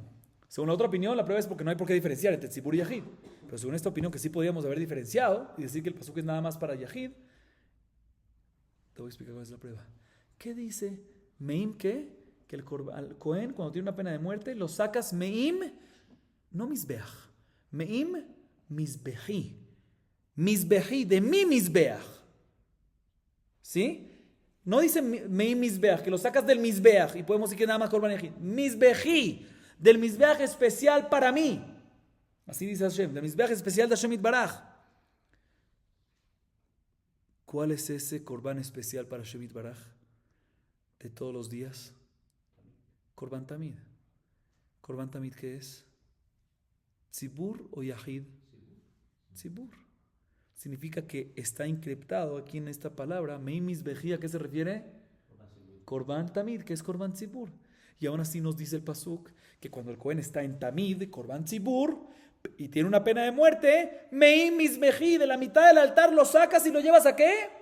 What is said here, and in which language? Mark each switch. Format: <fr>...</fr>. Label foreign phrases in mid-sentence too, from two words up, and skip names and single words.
<es>Según la otra opinión, la prueba es porque no hay por qué diferenciar entre Tzibur y Yahid. Pero según esta opinión, que sí podríamos haber diferenciado y decir que el pasuk es nada más para Yahid, te voy a explicar cuál es la prueba. ¿Qué dice Meim? ¿Qué? Que el Cohen, cuando tiene una pena de muerte, lo sacas Meim, no Misbeach.</es> <he>מעם, מזבחי. מזבחי,</he> <es>de mi Misbeach. ¿Sí? No dice</es> <he>מעם מזבח,</he> <es>que lo sacas del misbeach y podemos decir que nada más</es> <he>קרבן יחיד.</he> <es>Misbeji, del misbeach especial para mí. Así dice Hashem, del misbeach especial de</es> <he>השם יתברך.</he> <es>¿Cuál es ese korban especial para</es> <he>השם יתברך?</he> <es>De todos los días.</es> <he>קרבן תמיד. ¿קרבן תמיד</he> <es>qué es? ¿Tzibur o Yahid? Tzibur. Significa que está encriptado aquí en esta palabra.</es> <he>מעם מזבחי,</he> <es>¿a qué se refiere?</es> <he>קרבן תמיד,</he> <es>que es</es> <he>קרבן ציבור.</he> <es>Y aún así nos dice el pasuk que cuando el Cohen está en Tamid,</es> <he>קרבן ציבור,</he> <es>y tiene una pena de muerte,</es> <he>מעם מזבחי,</he> <es>de la mitad del altar lo sacas y lo llevas ¿a qué?</es>